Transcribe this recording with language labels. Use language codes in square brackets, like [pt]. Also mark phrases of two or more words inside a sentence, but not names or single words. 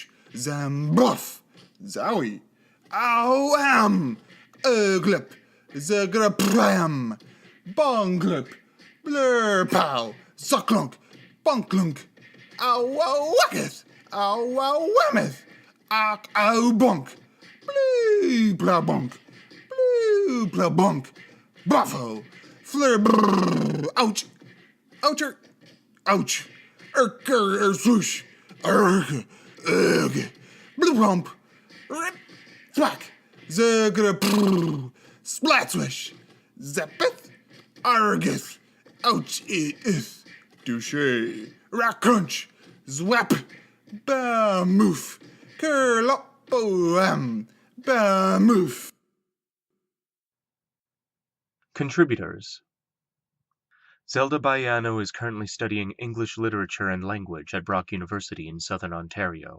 [en] Zambuff! Zowie! Ow-am! Uglip! Zagrapram! Bonglip! Blurpow! Zoklunk! Bonklunk! Ow-wow-wacketh! Ow-wow-whameth! Ow-bonk! Blue blabonk, blue blabonk, buffo, fleur brrr, ouch, oucher, ouch, swoosh, blue rump, rip, thwack, zagra brrr, splat swish, zappeth, argus, ouch, is, douche, rack crunch, zwap, ba moof, curl up, move. Contributors. Zelda Baiano is currently studying English literature and language at Brock University in Southern Ontario.